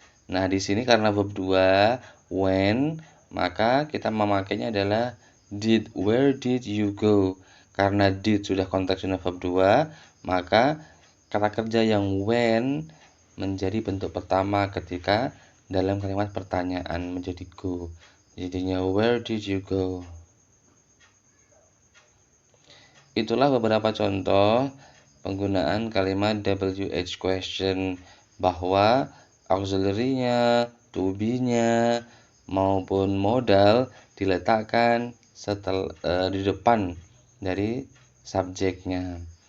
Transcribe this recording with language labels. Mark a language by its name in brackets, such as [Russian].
[Indonesian] Nah, di sini karena verb 2 when, maka kita memakainya adalah did. [English] Where did you go? [Indonesian] Karena did sudah konteksnya verb 2, maka kata kerja yang when menjadi bentuk pertama ketika dalam kalimat pertanyaan menjadi go. Jadinya [English] where did you go? [Indonesian] Itulah beberapa contoh penggunaan kalimat WH question, bahwa auxiliary-nya, to be-nya maupun modal diletakkan di depan dari subjeknya.